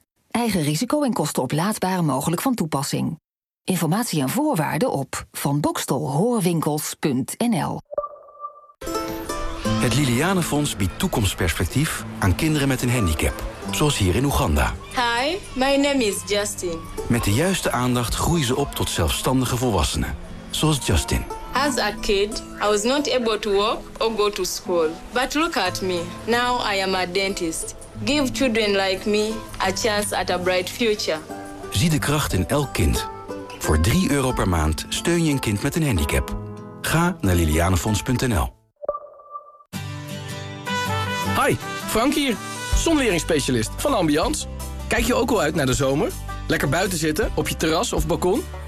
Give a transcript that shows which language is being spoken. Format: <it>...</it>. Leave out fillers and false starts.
<nl>Eigen risico en kosten oplaadbaar mogelijk van toepassing. Informatie en voorwaarden op vanbokstelhoorwinkels.nl. Het Liliane Fonds biedt toekomstperspectief aan kinderen met een handicap. Zoals hier in Oeganda.</nl> <en>Hi, my name is Justin.</en> <nl>Met de juiste aandacht groeien ze op tot zelfstandige volwassenen. Zoals Justin.</nl> <en>As a kid, I was not able to walk or go to school. But look at me. Now I am a dentist. Give children like me a chance at a bright future.</en> <nl>Zie de kracht in elk kind. Voor €3 per maand steun je een kind met een handicap. Ga naar lilianefonds.nl. Hi, Frank hier, zonweringsspecialist van Ambiance. Kijk je ook al uit naar de zomer? Lekker buiten zitten, op je terras of balkon?</nl>